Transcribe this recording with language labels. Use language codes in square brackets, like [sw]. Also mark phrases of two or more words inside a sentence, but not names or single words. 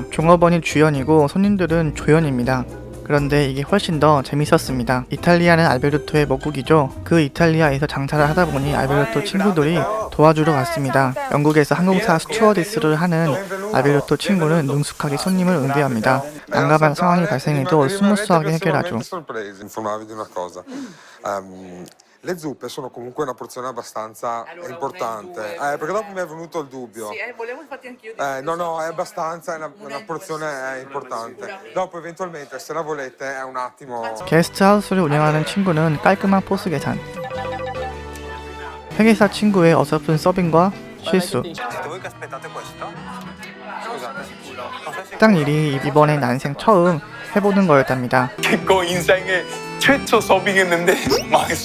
[ko] 종업원이 주연이고 손님들은 조연입니다. 그런데 이게 훨씬 더 재밌었습니다. 이탈리아는 알베르토의 모국이죠. 그 이탈리아에서 장사를 하다 보니 알베르토 친구들이 도와주러 갔습니다. 영국에서 항공사 스튜어디스를 하는 알베르토 친구는 능숙하게 손님을 응대합니다. 난감한 상황이 발생해도 스무스하게 해결하죠. [it] Le zuppe sono comunque una porzione abbastanza importante, perché dopo mi è venuto il dubbio. Sì, volevo infatti anch'io No, è abbastanza, è una porzione importante. Dopo eventualmente, se la volete, è un attimo. [ko] 게스트하우스를 운영하는 친구는 깔끔한 포스 계산. 회계사 친구의 어설픈 서빙과 실수. 식당 일이 이번에 난생 처음 해보는 거였답니다. 그거 인생에 최초 서빙했는데 망했어.